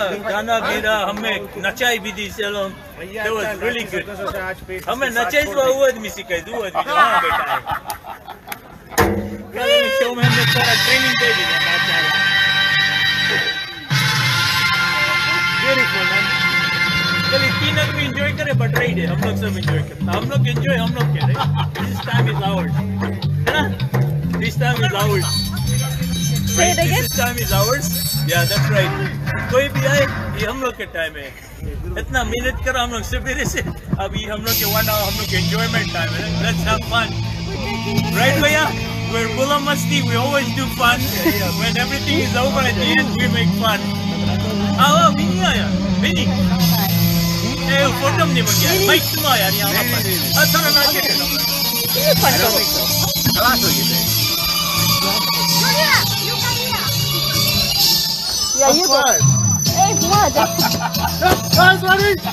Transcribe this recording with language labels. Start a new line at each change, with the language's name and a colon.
Hindi: गाना भी रहा हमें नचाई भी दी चलो
English: that was really good
Hindi: हमें नचाई तो वो आदमी सिखाई दो आदमी जहाँ बैठा है कल शो में हमने थोड़ा ट्रेनिंग दे दी
English: beautiful man
Hindi: कल तीन आदमी enjoy करे
English: but right
Hindi: है हम लोग सब enjoy करते हम लोग enjoy हम लोग करें
English: this time is ours
Hindi: है ना this time is ours
English: Say it again. this time is ours yeah that's right
Hindi: कोई भी आए ये हम लोग के टाइम है इतना मेहनत करा हम लोग सवेरे से अभी हम लोग के 1 hour हम लोग के एंजॉयमेंट टाइम है
English: let's have fun right
Hindi: भैया
English: we're Bula Masti. We always do fun. When everything is over at the end, we make fun. Oh, Vinny
Hindi: आया.
English: Vinny.
Hindi: Eh, photo नहीं बन गया. Mic तुम आया नहीं यहाँ पर. अच्छा ना ना क्या करो. ये fun करो. Class हो गई.
English: Yeah, you go. Hey, what? Guys, ready?